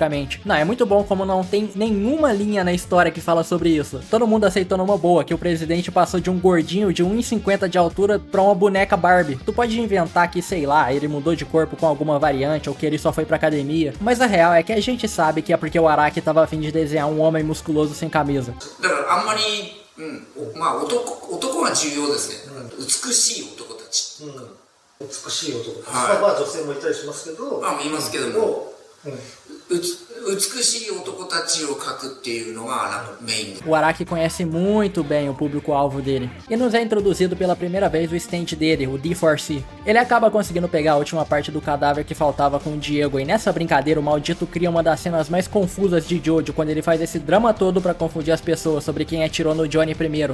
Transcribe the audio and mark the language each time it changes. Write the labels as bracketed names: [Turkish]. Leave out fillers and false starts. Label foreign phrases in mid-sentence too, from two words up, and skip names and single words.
[Portuguese] Não, é muito bom como não tem nenhuma linha na história que fala sobre isso. Todo mundo aceitou numa boa que o presidente passou de um gordinho de 1,50 de altura pra uma boneca Barbie. Tu pode inventar que, sei lá, ele mudou de corpo com alguma variante ou que ele só foi pra academia, mas a real é que a gente sabe que é porque o Araki tava a fim de desenhar um homem musculoso sem camisa. [Japanese] 美しい男たちを描くっていうのがメイン。 [Portuguese] O Araki conhece muito bem o público-alvo dele, e nos é introduzido pela primeira vez o stand dele, o D4C. Ele acaba conseguindo pegar a última parte do cadáver que faltava com o Diego, e nessa brincadeira o maldito cria uma das cenas mais confusas de Jojo, quando ele faz esse drama todo pra confundir as pessoas sobre quem atirou no Johnny primeiro.